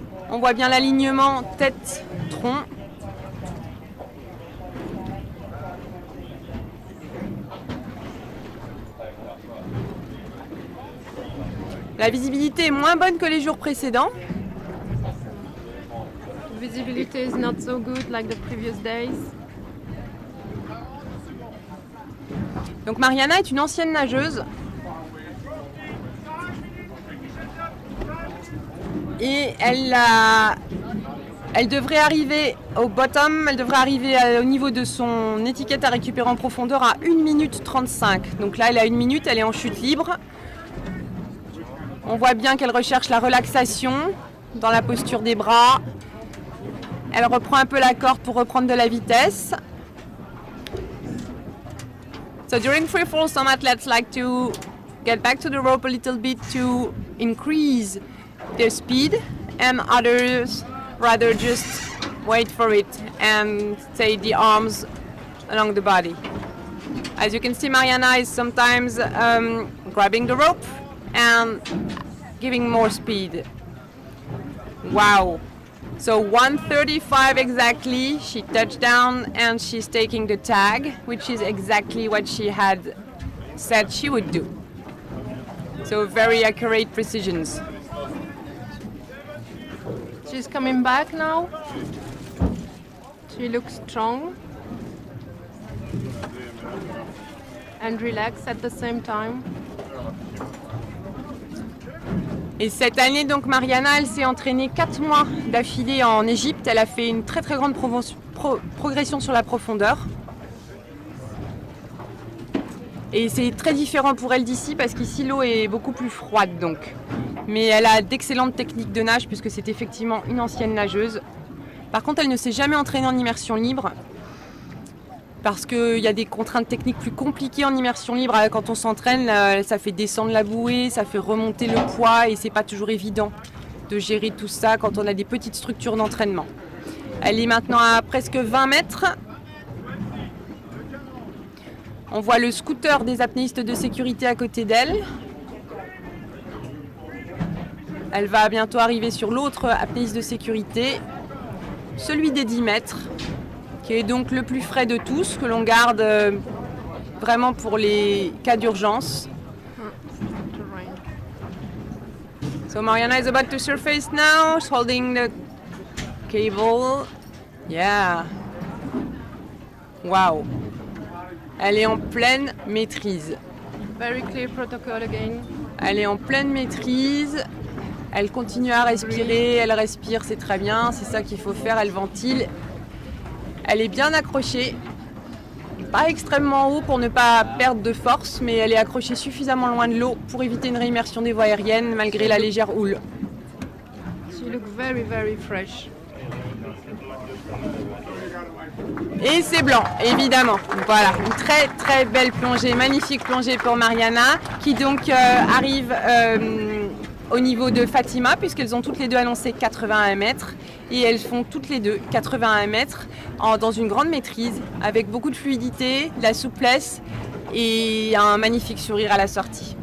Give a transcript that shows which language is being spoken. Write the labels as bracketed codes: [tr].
[fr] On voit bien l'alignement tête-tronc. La visibilité est moins bonne que les jours précédents. [en] Visibility is not so good like the previous days. [fr] Donc Mariana est une ancienne nageuse. Et elle devrait arriver au bottom, elle devrait arriver au niveau de son étiquette à récupérer en profondeur à 1 minute 35. Donc là, elle a 1 minute, elle est en chute libre. On voit bien qu'elle recherche la relaxation dans la posture des bras. Elle reprend un peu la corde pour reprendre de la vitesse. [en] So during free fall, some athletes like to get back to the rope a little bit to increase their speed, and others rather just wait for it and stay the arms along the body. As you can see, Mariana is sometimes grabbing the rope and giving more speed. Wow. So 1:35 exactly, she touched down and she's taking the tag, which is exactly what she had said she would do. So very accurate precisions. She's coming back now. She looks strong and relaxed at the same time. [fr] Et cette année, donc, Mariana, elle s'est entraînée 4 mois d'affilée en Égypte. Elle a fait une très très grande progression sur la profondeur. Et c'est très différent pour elle d'ici parce qu'ici l'eau est beaucoup plus froide donc. Mais elle a d'excellentes techniques de nage puisque c'est effectivement une ancienne nageuse. Par contre, elle ne s'est jamais entraînée en immersion libre parce qu'il y a des contraintes techniques plus compliquées en immersion libre. Quand on s'entraîne, ça fait descendre la bouée, ça fait remonter le poids et c'est pas toujours évident de gérer tout ça quand on a des petites structures d'entraînement. Elle est maintenant à presque 20 mètres. On voit le scooter des apnéistes de sécurité à côté d'elle. Elle va bientôt arriver sur l'autre apnéiste de sécurité, celui des 10 mètres, qui est donc le plus frais de tous, que l'on garde vraiment pour les cas d'urgence. [en] So Mariana is about to surface now, she's holding the cable. Yeah. Wow. [fr] Elle est en pleine maîtrise. [en] Very clear protocol again. [fr] Elle est en pleine maîtrise. Elle continue à respirer, elle respire, c'est très bien, c'est ça qu'il faut faire, elle ventile. Elle est bien accrochée, pas extrêmement haut pour ne pas perdre de force, mais elle est accrochée suffisamment loin de l'eau pour éviter une réimmersion des voies aériennes malgré la légère houle. [en] She looks very, very fresh. [fr] Et c'est blanc, évidemment. Voilà, une très très belle plongée, magnifique plongée pour Mariana, qui donc arrive au niveau de Fatima, puisqu'elles ont toutes les deux annoncé 81 mètres. Et elles font toutes les deux 81 mètres dans une grande maîtrise, avec beaucoup de fluidité, de la souplesse et un magnifique sourire à la sortie.